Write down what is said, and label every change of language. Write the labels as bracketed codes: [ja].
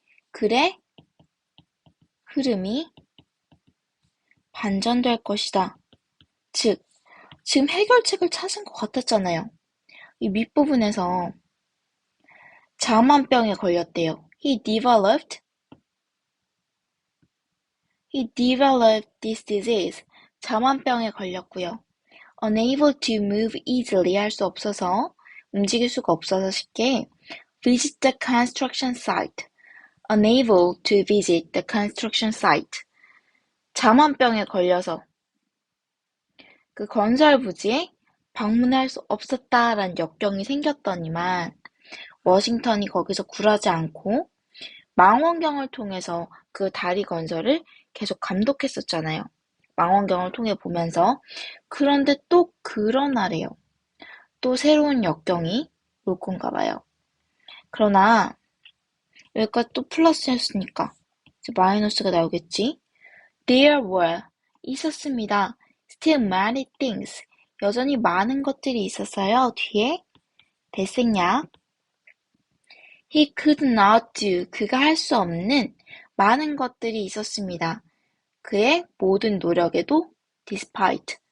[ko] 글의 흐름이 반전될 것이다. 즉, 지금 해결책을 찾은 것 같았잖아요. 이 밑부분에서 잠만병에 걸렸대요. [en] He developed this disease. [ko] 잠만병에 걸렸고요. [en] Unable to move easily, [ko] 할 수 없어서, 움직일 수가 없어서 쉽게 [en] visit the construction site. Unable to visit the construction site. [ko] 잠만병에 걸려서 그 건설 부지에 방문할 수 없었다라는 역경이 생겼더니만 워싱턴이 거기서 굴하지 않고 망원경을 통해서 그 다리 건설을 계속 감독했었잖아요. 망원경을 통해 보면서. 그런데 또 그러나래요. 또 새로운 역경이 올 건가 봐요. 그러나 여기까지 또 플러스였으니까 이제 마이너스가 나오겠지. [en] There were, [ko] 있었습니다. [en] Still many things, [ko] 여전히 많은 것들이 있었어요. 뒤에 대생략. [en] He could not do, [ko] 그가 할 수 없는 많은 것들이 있었습니다. 그의 모든 노력에도 despite,